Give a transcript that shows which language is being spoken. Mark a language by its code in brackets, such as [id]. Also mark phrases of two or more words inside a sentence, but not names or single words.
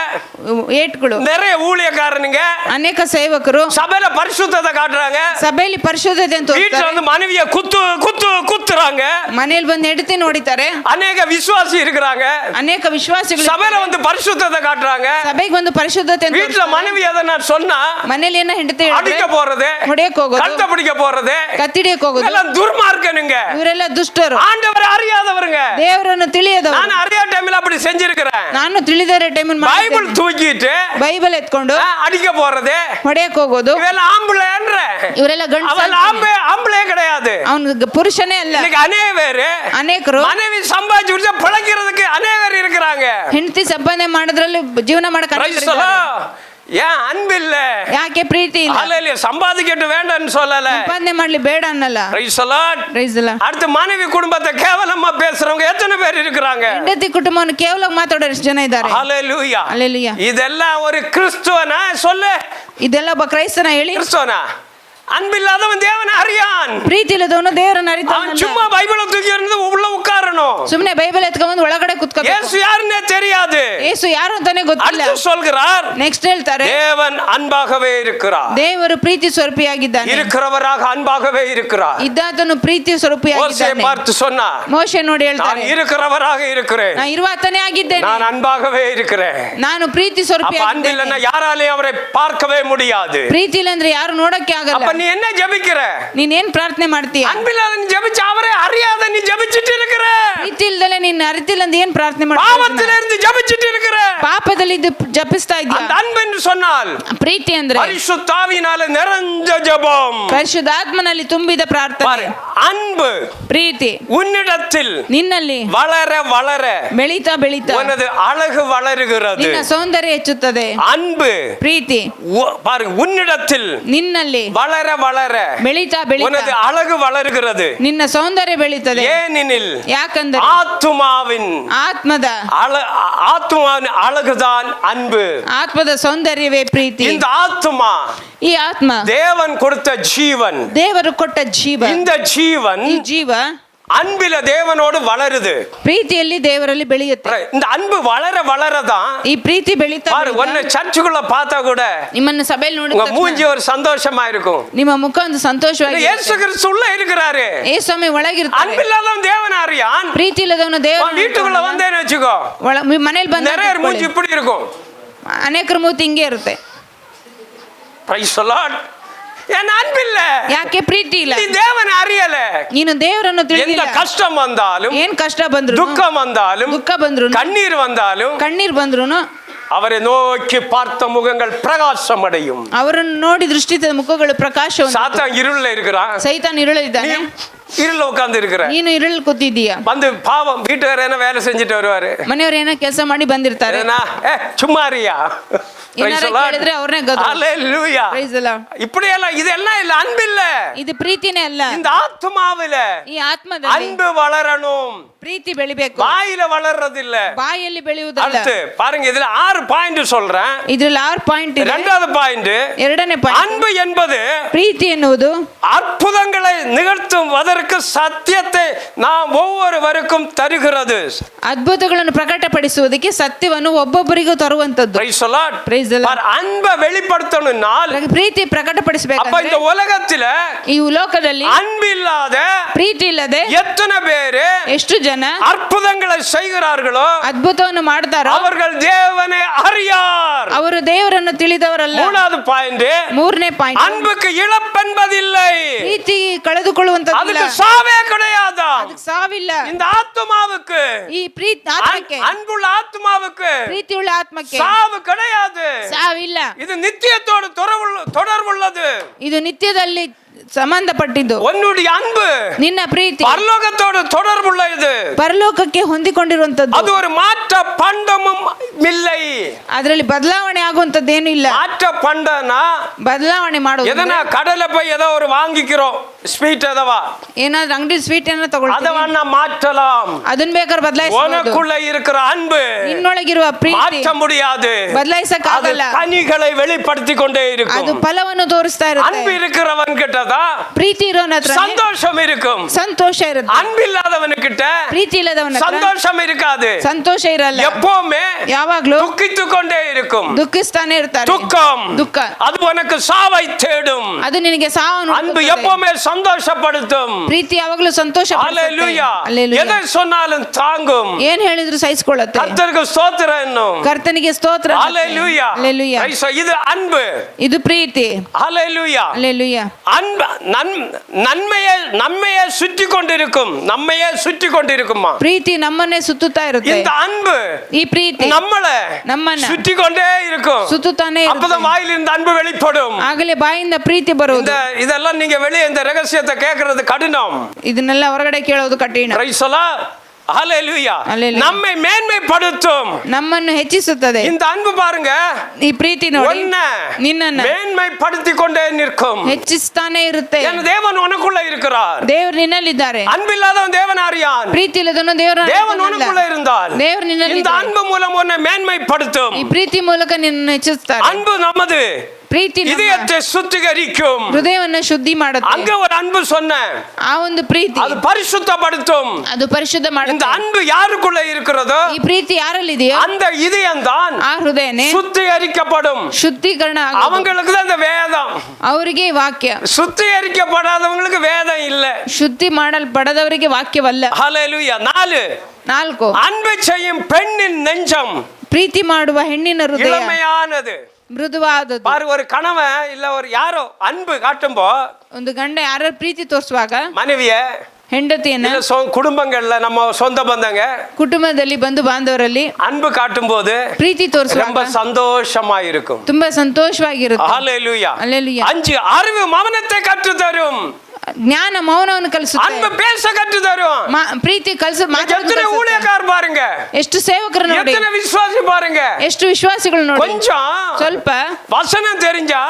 [kn] ಏಟ್ಗಳು. [ta] நிறைய ஊழியக்காரனுங்க [kn] ಅನೇಕ ಸೇವಕರು [ta] சபையில பரிசுத்தத்தை காட்டுறாங்க. [kn] ಸಭೆಯಲ್ಲಿ ಪರಿಶುದ್ಧತೆ ಅಂತ [ta] வீட்டுல [kn] ತೋರಿಸ್ತಾರೆ. [ta] வந்து மனைவிய குத்துறாங்க. [kn] ಮನೆಯಲ್ಲಿ ಬಂದು ಹೆಂಡತಿ ನೋಡಿತಾರೆ. [ta] அநேக விசுவாசி இருக்கிறாங்க. [kn] ಅನೇಕ ವಿಶ್ವಾಸಿಗಳು [ta] சபையில வந்து பரிசுத்தத்தை காட்டுறாங்க. [kn] ಸಭೆಗೆ ಬಂದು ಪರಿಶುದ್ಧತೆ ಅಂತ [ta] வீட்டுல [kn] ತೋರಿಸ್ತಾರೆ. [ta] மனைவி எதை நான் சொன்னா [kn] ಮನೇಲಿ ಏನೋ ಹೆಂಡತಿ [ta] அடிக்க போறது, [kn] ಹೊಡೆಯಕ್ ಹೋಗೋದು, [ta] கழுத்தை பிடிக்க போறது, [kn] ಕತ್ತಿಡಿಯಕ್ ಹೋಗೋದು, [ta] எல்லாம் துர்மார்க்கனுங்க. [kn] ಇವರೆಲ್ಲ ದುಷ್ಟರು, [ta] ஆண்டவரை அறியாதவருங்க. [kn] ದೇವರನ್ನು ತಿಳಿಯದವರು. [ta] நான் அறியாத டைம்ல அப்படி செஞ்சிருக்கிறேன். [kn] ನಾನು ತಿಳಿದರೆ ಟೈಮ್ [ta] பைபிள் தூக்கிட்டு [kn] ಬೈಬಲ್ ಎತ್ಕೊಂಡು [ta] அடிக்க போறது, [kn] ಹೊಡೆಯಕ್ ಹೋಗೋದು. [ta] இவெல்லாம் ஆம்பளைன்ற, [kn] ಇವರೆಲ್ಲ ಗಂಡ, [ta] அவன் ஆம்பளே கிடையாது. [kn] ಅವನು ಪುರುಷನೇ ಅಲ್ಲ. [ta] இன்னைக்கு அநேக பேரு [kn] ಅನೇಕರು [ta] மனைவி சம்பாதிச்சு விட்டு பிழைக்கிறதுக்கு அநேகர் இருக்கிறாங்க. [kn] ಹೆಂಡತಿ ಸಂಪಾದನೆ ಮಾಡೋದ್ರಲ್ಲಿ ಜೀವನ ಮಾಡಕ್ [en] Praise the Lord. [ta] ஏன் அன்பு இல்ல? [kn] ಯಾಕೆ ಪ್ರೀತಿ ಇಲ್ಲ? [ta] அல்லேலூயா. சம்பாதிக்கட்டு வேண்டாம்னு சொல்லல. [kn] ಸಂಪಾದನೆ ಮಾಡ್ಲಿ ಬೇಡ ಅನ್ನಲ್ಲ. [en] Praise the Lord. Praise the Lord. [ta] அடுத்து மனைவி குடும்பத்தை கேவலமா பேசுறவங்க எத்தனை பேர் இருக்கிறாங்க? [kn] ಹೆಂಡತಿ ಕುಟುಂಬವನ್ನು ಕೇವಲ ಮಾತಾಡೋ ಎಷ್ಟು ಜನ ಇದ್ದಾರೆ? [ta] ஹalleluya. [kn] Hallelujah. [ta] இதெல்லாம் ஒரு கிறிஸ்துவனா சொல்லு? [kn] ಇದೆಲ್ಲ ಒಬ್ಬ ಕ್ರೈಸ್ತನ ಹೇಳಿ? [ta] கிறிஸ்துவனா? அன்பில்லாதவன் தேவனை அறியான். [kn] ಪ್ರೀತಿ ಇಲ್ಲದವನು ದೇವರನ್ನ [ta] அவன் [kn] ಅರಿತಾನಲ್ಲ. [ta] சும்மா பைபிளை தூக்கி இருந்து உள்ள உட்காரணும். [kn] ಸುಮ್ನೆ ಬೈಬಲ್ ಎತ್ಕೊಂಡ್ಬಂದು ಒಳಗಡೆ ಕುತ್ಕೋಬೇಕು. [ta] இயேசு யாருன்னே தெரியாது. [kn] ಯೇಸು ಯಾರು ಅಂತಾನೆ ಗೊತ್ತಿಲ್ಲ. [ta] அடுத்து சொல்கிறார், [kn] ನೆಕ್ಸ್ಟ್ ಹೇಳ್ತಾರೆ, [ta] தேவன் அன்பாகவே இருக்கிறார். [kn] ದೇವರು ಪ್ರೀತಿ ಸ್ವರೂಪಿಯಾಗಿದ್ದಾನೆ. [ta] இருக்கிறவராக அன்பாகவே இருக்கிறார். [kn] ಇದ್ದಾತನು ಪ್ರೀತಿ [ta] மோசேயை [kn] ಸ್ವರೂಪಿಯಾಗಿದ್ದಾನೆ. [ta] பார்த்து சொன்னார், [kn] ಮೋಶೆ ನೋಡಿ [ta] நான் [kn] ಹೇಳ್ತಾರೆ, [ta] இருக்கிறவராக இருக்கிறேன், [kn] ನಾನು ಇರುವಾತನೇ ಆಗಿದ್ದೇನೆ, [ta] நான் அன்பாகவே இருக்கிறேன். [kn] ನಾನು ಪ್ರೀತಿ [ta] அப்ப [kn] ಸ್ವರೂಪಿಯಾಗಿದ್ದೇನೆ. [ta] அன்பில்லைன்னா யாராலையும் அவரை பார்க்கவே முடியாது. [kn] ಪ್ರೀತಿ ಇಲ್ಲ ಅಂದ್ರೆ ಯಾರು ನೋಡಕ್ಕೆ ಆಗಲ್ಲ. [ta] அப்ப நீ என்ன ஜெபிக்கிற? [kn] ನೀನೇನ್ ಪ್ರಾರ್ಥನೆ ಮಾಡ್ತೀಯ? [ta] அன்பில்லாத நீ ஜெபிச்ச அவரே அறியாத நீ ஜெபிச்சிட்டு இருக்கிற. [kn] ಪ್ರೀತಿ ಇಲ್ದಲೆ ನೀನ್ ಅರಿತಿಲ್ಲ ಅಂತ ಏನ್ ಪ್ರಾರ್ಥನೆ [ta] பாவத்தில [kn] ಮಾಡ್ತೀಯ? [ta] இருந்து ஜெபிச்சிட்டு இருக்கிற. [kn] ಪಾಪದಲ್ಲಿ ಇದು ಜಪಿಸ್ತಾ [ta] அந்த [kn] ಇದ್ಯಾ? [ta] அன்பு என்று சொன்னால் [kn] ಪ್ರೀತಿ ಅಂದ್ರೆ [ta] பரிசுத்த ஆவியினால நிறைஞ்ச ஜெபம். [kn] ಪರಿಶುದ್ಧಾತ್ಮನಲ್ಲಿ ತುಂಬಿದ ಪ್ರಾರ್ಥನೆ. [ta] பாரு, அன்பு [kn] ಪ್ರೀತಿ [ta] உன்னிடத்தில் [kn] ನಿನ್ನಲ್ಲಿ [ta] வளர வளர [kn] ಬೆಳೀತಾ ಬೆಳೀತಾ [ta] உனது அழகு வளருகிறது. [kn] ನಿನ್ನ ಸೌಂದರ್ಯ ಹೆಚ್ಚುತ್ತದೆ. [ta] அன்பு [kn] ಪ್ರೀತಿ [ta] பாருங்க, உன்னிடத்தில் [kn] ನಿನ್ನಲ್ಲಿ [ta] வளர வளர [kn] ಬೆಳೀತಾ ಬೆಳೀತಾ [ta] உனது அழகு வளருகிறது. [kn] ನಿನ್ನ ಸೌಂದರ್ಯ ಬೆಳೀತದೆ. [ta] ஏனெனில் [kn] ಯಾಕಂದ್ರೆ [ta] ஆத்துமாவின் ஆத்துமாவின் அழகுதான் அன்பு. [kn] ಆತ್ಮದ ಸೌಂದರ್ಯವೇ ಪ್ರೀತಿ. [ta] இந்த ஆத்துமா [kn] ಈ ಆತ್ಮ [ta] தேவன் கொடுத்த ஜீவன். [kn] ದೇವರು ಕೊಟ್ಟ ಜೀವ. [ta] இந்த ஜீவன் [kn] ಈ ಜೀವ [ta] அன்பில தேவனோடு வளருது. [kn] ಪ್ರೀತಿಯಲ್ಲಿ ದೇವರಲ್ಲಿ ಬೆಳೆಯುತ್ತೆ. [ta] இந்த அன்பு வளர வளரதான் [kn] ಈ ಪ್ರೀತಿ ಬೆಳೀತಾ [ta] பாரு, ஒன்னு சர்ச்சுக்குள்ள பார்த்தா கூட [kn] ನಿಮ್ಮನ್ನು ಸಭೆಯಲ್ಲಿ [ta] உங்க [kn] ನೋಡಿದ [ta] மூஞ்சி ஒரு சந்தோஷமா இருக்கும். [kn] ನಿಮ್ಮ ಮುಖ ಒಂದು ಸಂತೋಷವಾಗಿ [ta] இயேசு கிறிஸ்து உள்ள இருக்கிறாரு. [kn] ಯೇಸುಸ್ವಾಮಿ ಒಳಗಿರ್ತಾರೆ. [ta] அன்பில்லாதவன் தேவன் அறியான். [kn] ಪ್ರೀತಿ ಇಲ್ಲದವನು ದೇವರ [ta] வீட்டுக்குள்ள வந்தேன்னு வச்சுக்கோ, [kn] ಮನೇಲಿ ಬಂದ [ta] நிறைய மூஞ்சி இப்படி இருக்கும். [kn] ಅನೇಕರ ಮೂತಿ ಹಿಂಗೆ ಇರುತ್ತೆ. [en] Praise the Lord. [ta] என் அன்பில்ல, [kn] ಯಾಕೆ ಪ್ರೀತಿ ಇಲ್ಲ? [ta] நீ தேவனை அறியல. [kn] ನೀನು ದೇವರನ್ನು [ta] எந்த [kn] ತಿಳಿದಿಲ್ಲ. [ta] கஷ்டம் வந்தாலும், [kn] ಏನ್ ಕಷ್ಟ ಬಂದ್ರು, [ta] துக்கம் வந்தாலும், [kn] ದುಃಖ ಬಂದ್ರು, [ta] கண்ணீர் வந்தாலும், [kn] ಕಣ್ಣೀರ್ ಬಂದ್ರು [ta] அவரை நோக்கி பார்த்த முகங்கள் பிரகாசம் அடையும். [kn] ಅವರನ್ನು ನೋಡಿ ದೃಷ್ಟಿತ ಮುಖಗಳು ಪ್ರಕಾಶ. [ta] சாத்தான் இருள்ல இருக்கிறான், [kn] ಸೈತಾನ್ ಇರುಳಿದ್ದಾನೆ, [ta] இருள்ல உட்கார்ந்து இருக்கிற. [kn] ನೀನು ಇರುಳ್ ಕೂತಿದ್ದೀಯ. [ta] வந்து பாவம் வீட்டுக்கார என்ன வேலை செஞ்சுட்டு வருவாரு, [kn] ಮನೆಯವ್ರು ಏನೋ ಕೆಲಸ ಮಾಡಿ ಬಂದಿರ್ತಾರೆ. [ta] சும்மா அறியா [kn] ಏನಾರ ಕೇಳಿದ್ರೆ ಅವ್ರನ್ನೇ ಗದ್ರು. [en] Hallelujah. Praise the Lord. [ta] இப்படி எல்லாம் இதெல்லாம் இல்ல, அன்பில்ல. [kn] ಇದು ಪ್ರೀತಿನೇ ಅಲ್ಲ. [ta] இந்த ஆத்மாவில [kn] ಈ ಆತ್ಮದಲ್ಲಿ [ta] அன்பு வளரணும். [kn] ಪ್ರೀತಿ ಬೆಳಿಬೇಕು. [ta] வாயில வளர்றது இல்ல, [kn] ಬಾಯಲ್ಲಿ ಬೆಳೆಯುವುದಲ್ಲ. [ta] அடுத்து பாருங்க, இதுல 6 பாயிண்ட் சொல்றேன். [kn] ಇದ್ರಲ್ಲಿ 6 ಪಾಯಿಂಟ್ ಇದೆ. [ta] இரண்டாவது பாயிண்ட், [kn] ಎರಡನೇ ಪಾಯಿಂಟ್, [ta] அன்பு என்பது [kn] ಪ್ರೀತಿ ಎನ್ನುವುದು [ta] அற்புதங்களை நிகழ்த்தும் ஒவ்வொருவருக்கு சத்தியத்தை நாம் ஒவ்வொருவருக்கும் தருகிறது. [kn] ಅದ್ಭುತಗಳನ್ನು ಪ್ರಕಟಪಡಿಸುವುದಕ್ಕೆ ಸತ್ಯವನ್ನು ಒಬ್ಬೊಬ್ಬರಿಗೂ ತರುವಂತದ್ದು. [en] Praise the Lord. Praise the Lord. [ta] அன்பை வெளிப்படுத்தணும்னால் [kn] ಪ್ರೀತಿ [ta] அப்ப [kn] ಪ್ರಕಟಪಡಿಸಬೇಕಾದ್ರೆ [ta] இந்த உலகத்துல [kn] ಈ ಲೋಕದಲ್ಲಿ [ta] அன்பு இல்லாத [kn] ಪ್ರೀತಿ ಇಲ್ಲದೆ [ta] எத்தனை பேரு [kn] ಎಷ್ಟು ಜನ [ta] அற்புதங்களை செய்கிறார்களோ [kn] ಅದ್ಭುತವನ್ನು ಮಾಡ್ತಾರೋ [ta] அவர்கள் தேவனை அறியார். [kn] ಅವರು ದೇವರನ್ನು ತಿಳಿದವರಲ್ಲ. [ta] மூணாவது பாயிண்ட், [kn] ಮೂರನೇ ಪಾಯಿಂಟ್, [ta] அன்புக்கு இழப்பென்பதில்லை. [kn] ಪ್ರೀತಿ ಕಳೆದುಕೊಳ್ಳುವಂತದ್ದು [ta] அதுக்கு சாவே கிடையாது. [kn] ಸಾವಿಲ್ಲ. [ta] இந்த ஆத்மாவுக்கு, [kn] ಈ ಪ್ರೀತಿ ಆತ್ಮಕ್ಕೆ, [ta] அன்புள்ள ஆத்மாவுக்கு [kn] ಪ್ರೀತಿಯುಳ್ಳ ಆತ್ಮಕ್ಕೆ [ta] சாவு கிடையாது. [kn] ಸಾವಿಲ್ಲ. [ta] இது நித்தியத்தோடு தொடர்புள்ளது. [kn] ಇದು ನಿತ್ಯದಲ್ಲಿ ಸಂಬಂಧಪಟ್ಟಿದ್ದು. [ta] உன்னுடைய அன்பு [kn] ನಿನ್ನ ಪ್ರೀತಿ [ta] பரலோகத்தோடு தொடர்புள்ளது. [kn] ಪರಲೋಕಕ್ಕೆ ಹೊಂದಿಕೊಂಡಿರುವಂತದ್ದು. [ta] அது ஒரு மாற்ற பண்டமும் இல்லை. [kn] ಅದರಲ್ಲಿ ಬದಲಾವಣೆ ಆಗುವಂತದ್ದೇನು ಇಲ್ಲ. [ta] மாற்ற பண்டனா [kn] ಬದಲಾವಣೆ ಮಾಡೋದು [ta] எதனா கடலை போய் ஏதோ ஒரு வாங்கிக்கிறோம், ஸ்வீட் எதவா, [kn] ಏನಾದ್ರೂ ಅಂಗಡಿ ಸ್ವೀಟ್ ಅನ್ನ ತಗೊಳ್ತೀವಿ, [ta] அதவನ್ನ மாற்றலாம். [kn] ಅದನ್ನ ಬೇಕಾದ್ರೆ ಬದಲಾಯಿಸಬಹುದು. [ta] உனக்குள்ள இருக்கிற அன்பு [kn] ನಿನ್ನೊಳಗಿರುವ ಪ್ರೀತಿ [ta] மாற்ற முடியாது. [kn] ಬದಲಾಯಿಸಕ [ta] அது [kn] ಆಗಲ್ಲ. [ta] கனிகளை வெளிப்படுத்தி கொண்டே [kn] ಅದು [ta] இருக்கும். [kn] ಫಲವನ್ನು ತೋರಿಸ್ತಾ [ta] அன்பு [kn] ಇರುತ್ತೆ. [ta] இருக்கிறவன் கிட்டதான் [kn] ಪ್ರೀತಿ ಇರೋನ ಹತ್ರ [ta] சந்தோஷம் இருக்கும். [kn] ಸಂತೋಷ ಇರುತ್ತೆ. [ta] அன்பில்லாதவன் கிட்ட [kn] ಪ್ರೀತಿ ಇಲ್ಲದವನ ಹತ್ರ [ta] சந்தோஷம் இருக்காது. [kn] ಸಂತೋಷ ಇರಲ್ಲ. [ta] எப்பவுமே [kn] ಯಾವಾಗ್ಲೂ [ta] துக்கித்து கொண்டே இருக்கும். [kn] ದುಃಖಿಸ್ತಾನೆ ಇರ್ತಾರೆ. [ta] துக்கம், [kn] ದುಃಖ [ta] அது உனக்கு சாவை தேடும். [kn] ಅದು ನಿನಗೆ ಸಾವನ್ನು [ta] அன்பு [kn] ಹುಡುಕುತ್ತದೆ. [ta] எப்பவுமே சந்தோஷப்படுத்தும். [kn] ಪ್ರೀತಿ ಯಾವಾಗ್ಲೂ ಸಂತೋಷ [ta] ஹalleluya. [kn] ಪಡಿಸುತ್ತೆ. [ta] எதை சொன்னாலும் தாங்கும். [kn] ಏನ್ ಹೇಳಿದ್ರು ಸಹಿಸಿಕೊಳ್ಳುತ್ತೆ. [ta] கர்த்தருக்கு ஸ்தோத்திரம் என்னும். [kn] ಕರ್ತನಿಗೆ ಸ್ತೋತ್ರ. [ta] ஹalleluya. [kn] ಹalleluya. [ta] இது அன்பு. [kn] ಇದು ಪ್ರೀತಿ. [ta] ஹalleluya. [kn] ಹalleluya. [ta] அன்பு நம்மையே சுற்றி கொண்டிருக்கும். நம்மையே சுற்றி கொண்டிருக்குமா? [kn] ಪ್ರೀತಿ ನಮ್ಮನ್ನೇ ಸುತ್ತುತ್ತಾ ಇರುತ್ತೆ. [ta] இந்த அன்பு [kn] ಈ ಪ್ರೀತಿ [ta] நம்மள சுற்றி கொண்டே இருக்கும். [kn] ಸುತ್ತುತ್ತಾನೆ ಇರುತ್ತೆ. [ta] அப்பதான் வாயிலிருந்து அன்பு வெளிப்படும். [kn] ಆಗಲೇ ಬಾಯಿಂದ ಪ್ರೀತಿ ಬರುವುದು. [ta] இதெல்லாம் நீங்க வெளியே இந்த ரகசியத்தை கேட்கறது கடினம். [kn] ಇದನ್ನೆಲ್ಲ ಹೊರಗಡೆ ಕೇಳೋದು ಕಠಿಣ. [en] Praise the Lord. [ta] ஹalleluya. [kn] Hallelujah. [ta] நம்மை மேன்மைப்படுத்தும். [kn] ನಮ್ಮನ್ನು ಹೆಚ್ಚಿಸುತ್ತದೆ. [ta] இந்த அன்பு பாருங்க, [kn] ಈ ಪ್ರೀತಿ ನೋಡಿ ನಿನ್ನನ್ನು [ta] மேன்மைப்படுத்தி கொண்டே நிற்கும். [kn] ಹೆಚ್ಚಿಸ್ತಾನೆ ಇರುತ್ತೆ. [ta] என் தேவன் உனக்குள்ள இருக்கிறார். [kn] ದೇವರು ನಿನ್ನಲ್ಲಿದ್ದಾರೆ. [ta] அன்பில்லாதவன் தேவன் அறியான். [kn] ಪ್ರೀತಿ ಇಲ್ಲದವನು ದೇವರ [ta] தேவன் உனக்குள்ள இருந்தால் [kn] ದೇವರು ನಿನ್ನಲ್ಲಿ [ta] இந்த அன்பு மூலம் உன்னை மேன்மைப்படுத்தும். [kn] ಈ ಪ್ರೀತಿ ಮೂಲಕ ನಿನ್ನನ್ನು ಹೆಚ್ಚಿಸ್ತಾರೆ. [ta] அன்பு நமது [kn] ಪ್ರೀತಿ [ta] இதயத்தை சுத்திகரிக்கும். [kn] ಹೃದಯವನ್ನು ಶುದ್ಧಿ ಮಾಡುತ್ತೆ. [ta] அங்க ஒரு அன்பு சொன்ன [kn] ಆ ಒಂದು ಪ್ರೀತಿ [ta] அது பரிசுத்தப்படுத்தும். [kn] ಅದು ಪರಿಶುದ್ಧ [ta] இந்த [kn] ಮಾಡುತ್ತೆ. [ta] அன்பு யாருக்குள்ள இருக்கிறதோ [kn] ಈ ಪ್ರೀತಿ ಯಾರಲ್ಲಿದೆಯೋ [ta] அந்த இதயம் தான் [kn] ಆ ಹೃದಯನೇ [ta] சுத்திகரிக்கப்படும். [kn] ಶುದ್ಧೀಕರಣ ಆಗೋದು. [ta] அவங்களுக்கு தான் இந்த வேதம். [kn] ಅವರಿಗೆ ವಾಕ್ಯ. [ta] சுத்திகரிக்கப்படாதவங்களுக்கு வேதம் இல்ல. [kn] ಶುದ್ಧಿ ಮಾಡಲ್ಪಡದವರಿಗೆ ವಾಕ್ಯವಲ್ಲ. [ta] ஹalleluya. 4 அன்பு செய்யும் பெண்ணின் நெஞ்சம் [kn] ಪ್ರೀತಿ ಮಾಡುವ ಹೆಣ್ಣಿನ ಹೃದಯ [ta] இளமையானது. [kn] ಮೃದುವಾದದ್ದು. [ta] பாரு, ஒரு கணவன் இல்ல ஒரு யாரோ அன்பு காட்டும்போ, [kn] ಒಂದು ಗಂಡ ಯಾರ ಪ್ರೀತಿ ತೋರಿಸುವಾಗ [ta] மனைவிய [kn] ಹೆಂಡತಿಯನ್ನ [ta] குடும்பங்கள்ல நம்ம சொந்த பந்தங்க [kn] ಕುಟುಂಬದಲ್ಲಿ ಬಂಧು ಬಾಂಧವರಲ್ಲಿ [ta] அன்பு காட்டும் போது [kn] ಪ್ರೀತಿ [ta] ரொம்ப [kn] ತೋರಿಸುವಾಗ [ta] சந்தோஷமா இருக்கும். [kn] ತುಂಬಾ ಸಂತೋಷವಾಗಿರುತ್ತೆ. [ta] ஹalleluya. [kn] ಹalleluya. [ta] 5 அறிவு மௌனத்தை கற்று தரும். [kn] ಜ್ಞಾನ ಮೌನವನ್ನು ಕಲಿಸುತ್ತೆ. [ta] அன்பு பேச கற்று தரும். [kn] ಪ್ರೀತಿ [ta] எத்தனை ஊழியக்காரர் பாருங்க, [kn] ಎಷ್ಟು ಸೇವಕರು ನೋಡಿ, [ta] எத்தனை விசுவாசி பாருங்க, [kn] ಎಷ್ಟು ವಿಶ್ವಾಸಿಗಳು ನೋಡಿ. [ta] கொஞ்சம் [kn] ಸ್ವಲ್ಪ [ta] வசனம் தெரிஞ்சா,